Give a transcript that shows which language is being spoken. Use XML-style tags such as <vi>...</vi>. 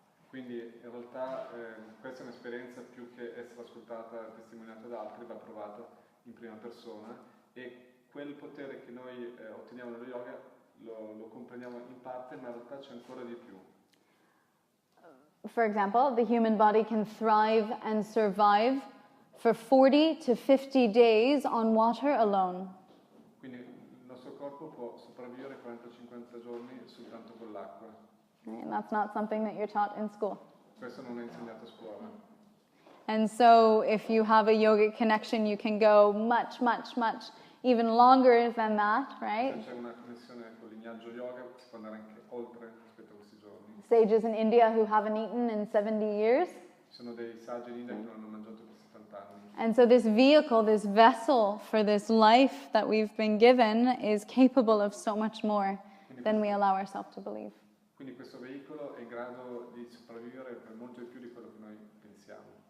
<it>Quindi in realtà questa è un'esperienza più che essere ascoltata, testimoniata da altri, va provata in prima persona e quel potere che noi otteniamo nello yoga lo comprendiamo in parte, ma in realtà c'è ancora di più.</it> <en>For example, the human body can thrive and survive for 40 to 50 days on water alone.</en> <it>Quindi il nostro corpo può sopravvivere 40-50 giorni soltanto con l'acqua.</it> <en>And that's not something that you're taught in school.</en> <it>Questo non è insegnato a scuola.</it> <en>And so if you have a yogic connection, you can go much, even longer than that, right?</en> <it>Se c'è una connessione con il lignaggio yoga, si può andare anche oltre rispetto a questi giorni.</it> <en>Sages in India who haven't eaten in 70 years.</en> <it>Ci sono dei saggi in India che non hanno mangiato per 70 anni.</it> <en>And so this vehicle, this vessel for this life that we've been given is capable of so much more than we allow ourselves to believe.</en> <it>Quindi questo veicolo è in grado di sopravvivere per molto di più di quello che noi pensiamo.</it>